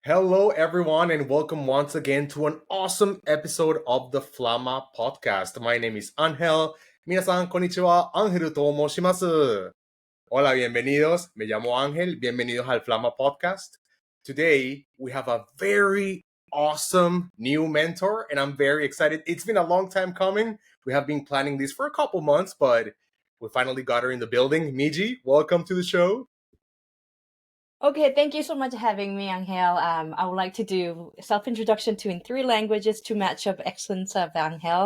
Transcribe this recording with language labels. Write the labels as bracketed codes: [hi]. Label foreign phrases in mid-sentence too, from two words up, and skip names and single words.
[en] Hello, everyone, and welcome once again to an awesome episode of the Flama podcast. My name is Angel. [ja] 皆さん、こんにちは。アンヘルと申します。 [es] Hola, bienvenidos. Me llamo Ángel. Bienvenidos al Flama podcast. [en] Today, we have a very awesome new mentor, and I'm very excited. It's been a long time coming. We have been planning this for a couple months, but we finally got her in the building. Miji, welcome to the show. Okay, thank you so much for having me, Angel. I would like to do self-introduction in 3 languages to match up excellence of Angel.